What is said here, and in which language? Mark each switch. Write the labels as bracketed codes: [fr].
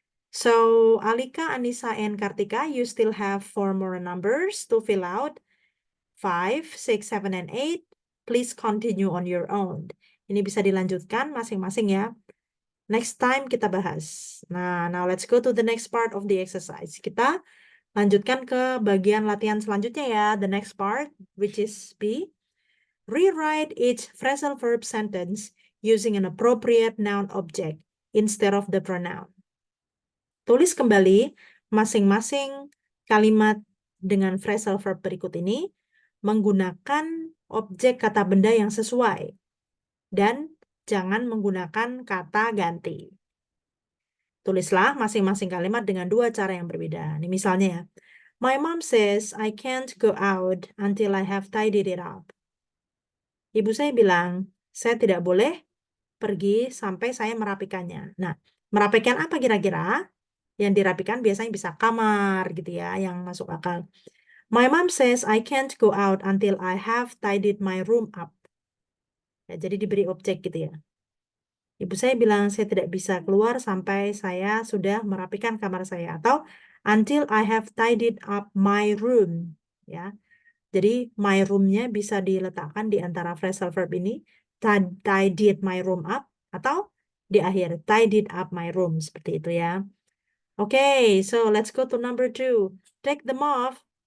[en] So, Alika, Anissa, and Kartika, you still have 4 more numbers to fill out. 5, 6, 7, and 8. Please continue on your own. [id] Ini bisa dilanjutkan masing-masing ya. Next time kita bahas. [en] Nah, now let's go to the next part of the exercise. [id] Kita lanjutkan ke bagian latihan selanjutnya ya. [en] The next part, which is B. Rewrite each phrasal verb sentence using an appropriate noun object instead of the pronoun. [id] Tulis kembali masing-masing kalimat dengan phrasal verb berikut ini menggunakan objek kata benda yang sesuai dan jangan menggunakan kata ganti. Tulislah masing-masing kalimat dengan dua cara yang berbeda. Ini misalnya ya. [en] My mom says I can't go out until I have tidied it up. [id] Ibu saya bilang, saya tidak boleh pergi sampai saya merapikannya. Nah, merapikan apa kira-kira? Yang dirapikan biasanya bisa kamar gitu ya, yang masuk akal. [en] My mom says I can't go out until I have tidied my room up. [id] Ya, jadi diberi objek gitu ya. Ibu saya bilang saya tidak bisa keluar sampai saya sudah merapikan kamar saya. [en] Atau until I have tidied up my room. [id] Ya, jadi my room-nya bisa diletakkan di antara phrasal verb ini. [en] Tidied my room up. [id] Atau di akhir [en] tidied up my room. [id] Seperti itu ya. [en] Okay, so let's go to number 2. Take them off.